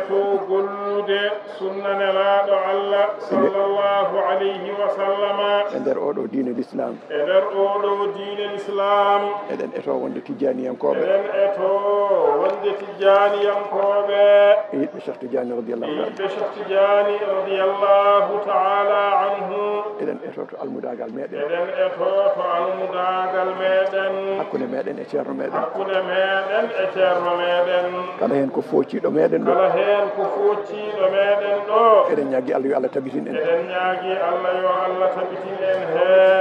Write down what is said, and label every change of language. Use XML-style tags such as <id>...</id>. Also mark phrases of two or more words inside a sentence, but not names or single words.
<ff>eto gollude sunna nelaɗo Allah</ff> <ar>صلى الله عليه وسلم</ar> <ff>e nder oɗo diine l'islam e nder oɗo diine l'islam eɗen eto wonde tijjaniyankoɓe eɗen eto wonde tijjaniyankoɓe e yiɗɓe Cheikh Tidiane</ff> <ar>رضي الله تعالى</ar> <ff>yiɗɓe Cheikh Tidiane</ff> <ar>رضي الله تعالى عنه</ar> <ff>eɗen eto to almudagal meɗen eɗen eto to almudagal meɗen hakkude meɗen e ceerno meɗen hakkude meɗen e ceerno meɗen kala hen ko fociɗo meɗen ɗo kala hen ko focciɗo meɗen ɗo eɗen ñaagui Allah yo Allah tabitin en eɗen ñaagui Allah yo Allah tabitin en hen</ff>